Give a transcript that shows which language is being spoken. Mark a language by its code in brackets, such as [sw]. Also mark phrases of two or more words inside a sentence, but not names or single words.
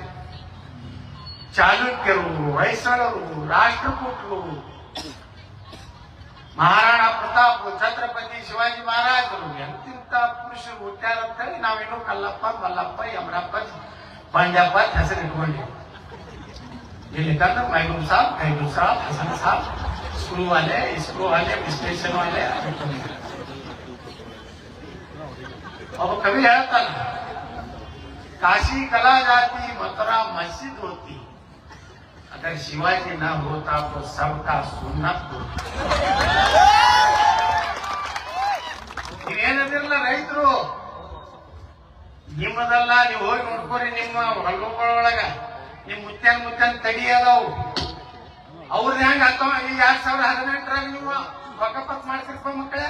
[kn] ಚಾಲುಕ್ಯರು, ಹೊಯ್ಸಳರು, ರಾಷ್ಟ್ರಕೂಟರು, ಮಹಾರಾಣಾ ಪ್ರತಾಪ್, ಛತ್ರಪತಿ ಶಿವಾಜಿ ಮಹಾರಾಜರು, ಎಂತಿಂತ ಪುರುಷರು ಹುಟ್ಟ್ಯಾರ ಅಂತ ಹೇಳಿ ನಾವೇನು ಕಲ್ಲಪ್ಪ, ಮಲ್ಲಪ್ಪ, ಯಮರಪ್ಪ, ಬಂಡಪ್ಪ ಹೆಸರು ಇಟ್ಕೊಂಡಿವಿ. ಇಲ್ಲಿ ತಂದ್ರೆ ಮೈಬೂಬ್ ಸಾಬ್, ಖೈಬೂಬ್ ಸಾಬ್, ಹಸನ್ ಸಾಬ್, ಸ್ಕ್ರೂ ವಾಲೆ, ಸ್ಟೇಷನ್ ವಾಲೆ. ಒಬ್ಬ ಕವಿ ಹೇಳ್ತಾನ, [hi] काशी कला जाती, मथुरा मस्जिद होती, अगर शिवाजी न होता तो सबका सुन्नत होती. [kn] ನೀವೇನದಿರಲ್ಲ ರೈತರು, ನಿಮ್ಮದಲ್ಲ, ನೀವು ಹೋಗಿ ನೋಡ್ಕೋರಿ. ನಿಮ್ಮ ಹೊಲಗಳೊಳಗ ನಿಮ್ ಮುತ್ಯಾನ್ ತಡಿ ಅದಾವು. ಅವ್ರದ್ದು ಹೆಂಗ 2018ರಾಗ ನೀವು ಪಕ್ಕಪಕ್ಕ ಮಾಡ್ತಿರ್ಪ ಮಕ್ಕಳೇ.